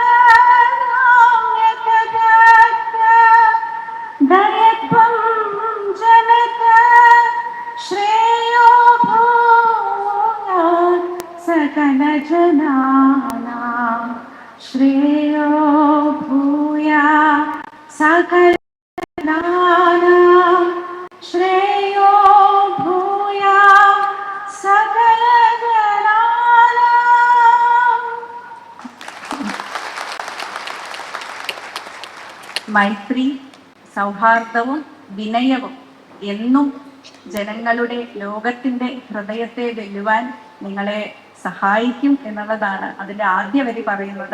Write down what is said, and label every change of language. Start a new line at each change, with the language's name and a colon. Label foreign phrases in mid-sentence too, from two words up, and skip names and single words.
Sanskrit: दाम्यतदत्त दयत्वं जनक श्रेयो भूयात् सकलजनानां श्रेयो भूयात् सकलजनानां श्रेयो भूयात् सकलजनानाम्.
Malayalam: മൈത്രി സൗഹാർദ്ദവും വിനയവും എന്നും ജനങ്ങളുടെ ലോകത്തിൻ്റെ ഹൃദയത്തെ വെല്ലുവാൻ നിങ്ങളെ സഹായിക്കും എന്നുള്ളതാണ് അതിൻ്റെ ആദ്യ വരി പറയുന്നത്.